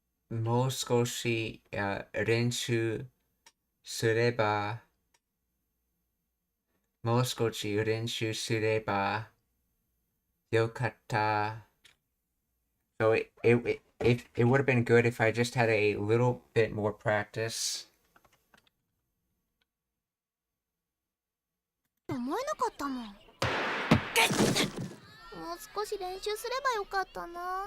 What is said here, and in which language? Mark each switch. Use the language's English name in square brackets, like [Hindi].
[Japanese] もう少し練習すれば、もう少し練習すればよかった。 [English] So it would have been good if I just had a little bit more practice. [Japanese] 思えなかったもん。もう少し練習すればよかったな。